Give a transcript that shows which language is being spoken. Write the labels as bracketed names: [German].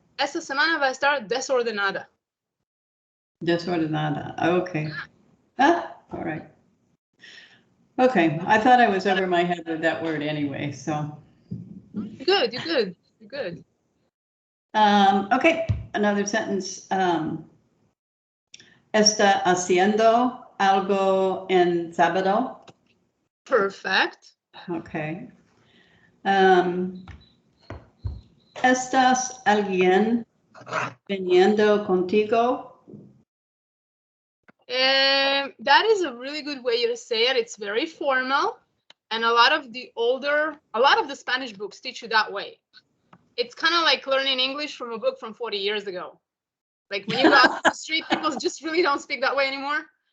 [Spanish] Esta semana va a estar desordenada. [English] Desordenada. Okay. All right. Okay. I thought I was over my head with that word anyway, so. Good, you're good, you're good. Okay, another sentence. [Spanish] Está haciendo algo en sábado? [English] Perfect. Okay. [Spanish] ¿Estás alguien viniendo contigo? [English] That is a really good way to say it. It's very formal, and a lot of the Spanish books teach you that way. It's kind of like learning English from a book from 40 years ago. Like when you go out to the street, people just really don't speak that way anymore.